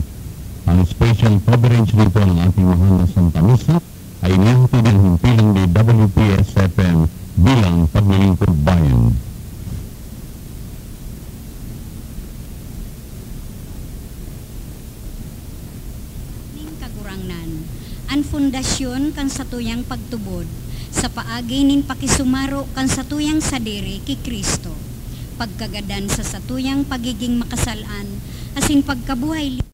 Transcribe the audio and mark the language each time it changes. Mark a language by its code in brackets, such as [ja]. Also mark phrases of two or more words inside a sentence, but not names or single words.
[tl] Ang special coverage nito ng ating mahal na Santa Misa ay nihatid ng himpiling DWPS-FM bilang paglilingkod bayan. [bik] Ang fundasyon kan satuyang pagtubod, sa paagi nin pakisumaro kan satuyang sadiri ki Kristo, pagkagadan sa satuyang pagiging makasalan, asin pagkabuhay